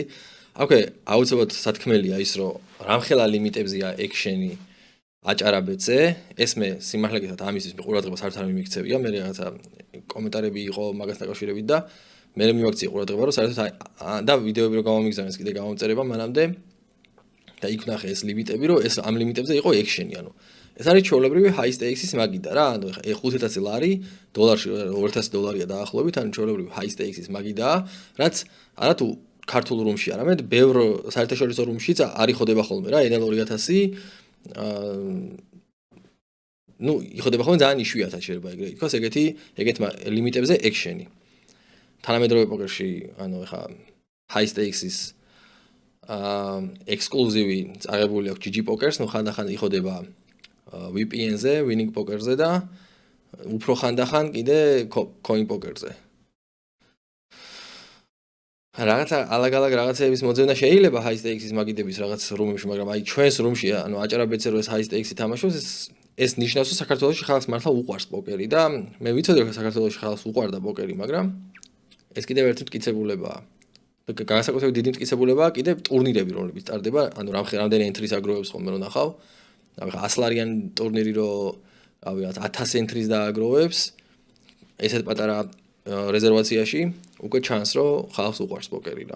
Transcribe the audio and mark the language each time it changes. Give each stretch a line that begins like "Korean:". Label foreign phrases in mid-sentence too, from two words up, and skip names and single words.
Georgian: აქვე აუცილებლად სათქმელია ის, რომ რამხელა ლიმიტებზია ექშენი აჭარაბეთზე, ეს მე სიმართლე გითხრათ ამისთვის ყურადღებას არც არ მიმიქცევია, მე რაღაცა კომენტარები იყო მაგასთან დაკავშირებით და მე მიმაქცია ყურადღება, რომ საერთოდ და ვიდეოები რო გამომიგზავნეს კიდე გამომწერება მანამდე და იქ ვნახე ეს ლიმიტები, რომ ეს ამ ლიმიტებზე იყო ექშენი, ანუ ეს არის ჩვეულებრივი
English: high stakes-
Georgian: ის მაგიდა რა, ანუ ეხა 5000 ლარი დოლარში $2000 დაახლოებით, ანუ ჩვეულებრივი
English: high stakes-
Georgian: ის მაგიდაა, რაც არა თუ ქართულ რუმში, არამედ ბევრ საერთაშორისო რუმშიც არ იხოდება ხოლმე რა, NL 2000 ну, იხოდება ხოლმე ძალიან იშვიათად შეიძლება ეგრე ითქვას, ეგეთ ლიმიტებზე ექშენი. თანამედროვე პოკერში, ანუ ეხა
English: high stakes-
Georgian: ის ექსკლუზივი წაღებული აქვს GG Pokers, ну ხანდახან იხოდება VPN-ზე, Winning Poker-ზე და უფრო ხანდახან კიდე Coin Poker-ზე. რაღაცა ალაგ-ალაგ რაღაცების მოძებნა შეიძლება
English: high stakes-
Georgian: ის მაგიდების რაღაც რუმებში, მაგრამ აი ჩვენს რუმში, ანუ აჭარაბეთზე რო ეს
English: high stakes-
Georgian: ი თამაშობს, ეს ნიშნავს, რომ საქართველოში ხალხს მართლა უყვარს პოკერი და მე ვიცოდი, რომ საქართველოში ხალხს უყვარდა პოკერი, მაგრამ ეს კიდევ ერთი მტკიცებულებაა. განსაკუთრებით დიდი მტკიცებულებაა კიდევ ტურნირები, რომლებიც ტარდება, ანუ რამდენი ენთრის აგროვებს ხოლმე რომ ნახავ. ეხლა 100 ლარიანი ტურნირი რო რავი 1000 ენთრის დააგროვებს, ესეთ პატარა რეზერვაციაში უკვე ჩანს, რომ ხალხს უყვარს პოკერი რა.